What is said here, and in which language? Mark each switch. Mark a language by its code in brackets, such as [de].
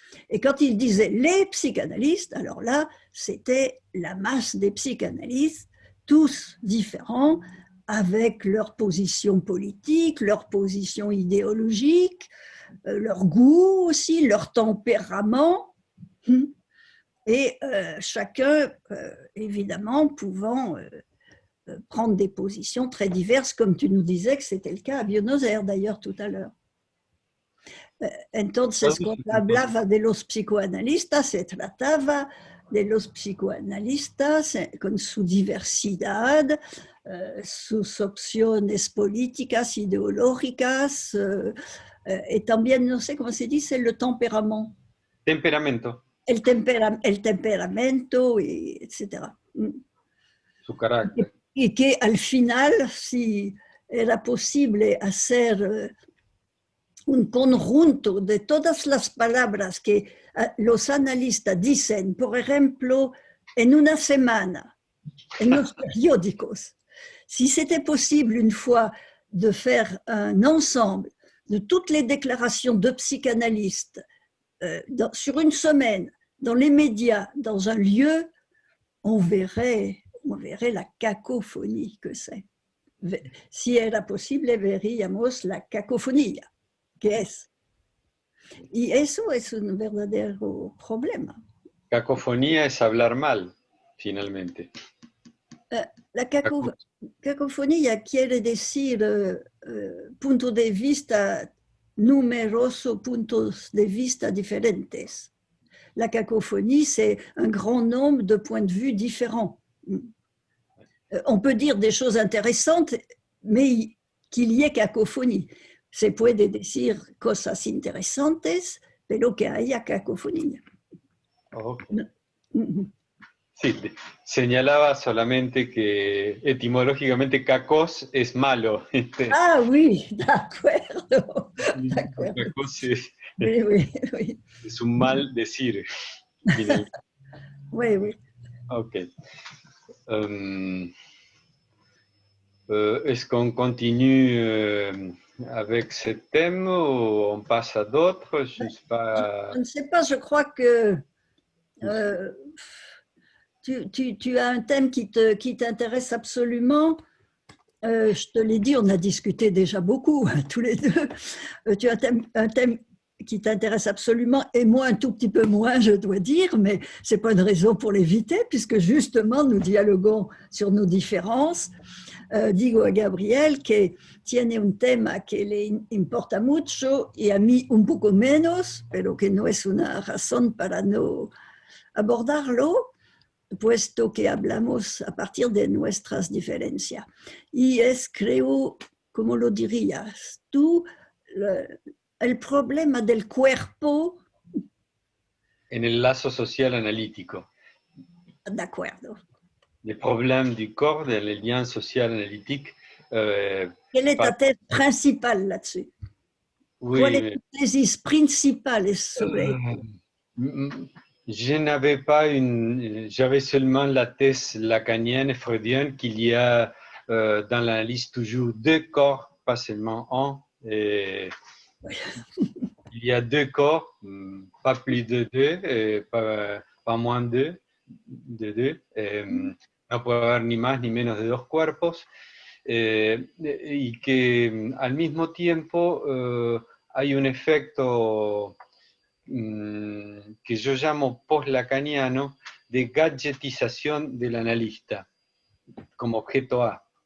[fr] Et quand il disait les psychanalystes, alors là, c'était la masse des psychanalystes, tous différents, avec leur position politique, leur position idéologique, leur goût aussi, leur tempérament, et chacun, évidemment, pouvant prendre des positions très diverses, comme tu nous disais que c'était le cas à Buenos Aires, d'ailleurs, tout à l'heure. [es] Entonces, cuando hablaba de los psicoanalistas, se trataba de los psicoanalistas con su diversidad, sus opciones políticas, ideológicas, et también, no sé cómo se dice, [fr] le temperamento. [es] Temperamento. El temperamento, etc. Su carácter. Y que al final, si era posible hacer un conjunto de todas las palabras que los analistas dicen, por ejemplo, en una semana, en los periódicos, [fr] Si c'était possible une fois de faire un ensemble de toutes les déclarations de psychanalystes sur une semaine, dans les médias, dans un lieu, on verrait la cacophonie que c'est. [es] Si era posible, veríamos la cacofonía, que es. Y eso es un verdadero problema. Cacofonía es hablar mal, finalmente. La cacofonía quiere decir punto de vista, numerosos puntos de vista diferentes. [fr] La cacophonie, c'est un grand nombre de points de vue différents. On peut dire des choses intéressantes, mais qu'il y ait cacophonie. [es] Se puede decir cosas interesantes, pero que haya cacofonía. Okay. Sí, señalaba solamente que etimológicamente cacos es malo. [fr] Ah oui, d'accord. [es] Cacos [fr] Oui. [es] Es un mal decir. [fr] Oui. Ok. Est-ce qu'on continue avec ce thème ou on passe à d'autres? Je ne sais pas. Je ne sais pas, je crois que tu as un thème qui t'intéresse absolument. Je te l'ai dit, on a discuté déjà beaucoup, tous les deux. Tu as un thème qui t'intéresse absolument, et moi un tout petit peu moins, je dois dire, mais ce n'est pas une raison pour l'éviter, puisque justement, nous dialoguons sur nos différences. [es] Digo a Gabriel que tiene un tema que le importa mucho y a mí un poco menos, pero que no es una razón para no abordarlo, puesto que hablamos a partir de nuestras diferencias. Y es, creo, ¿cómo lo dirías tú? El problema del cuerpo. En el lazo social analítico. De acuerdo. [fr] Les problèmes du corps, des liens sociaux analytiques. Quelle est ta thèse principale là-dessus? Oui, [es] ¿Cuál es tu tesis principale sobre [fr] je n'avais pas j'avais seulement la thèse lacanienne et freudienne qu'il y a dans l'analyse toujours deux corps, pas seulement un. Et il y a deux corps, pas plus de deux, pas moins de deux. [es] No puede haber ni más ni menos de dos cuerpos. Y que al mismo tiempo hay un efecto que yo llamo post-lacaniano de gadgetización del analista como objeto A.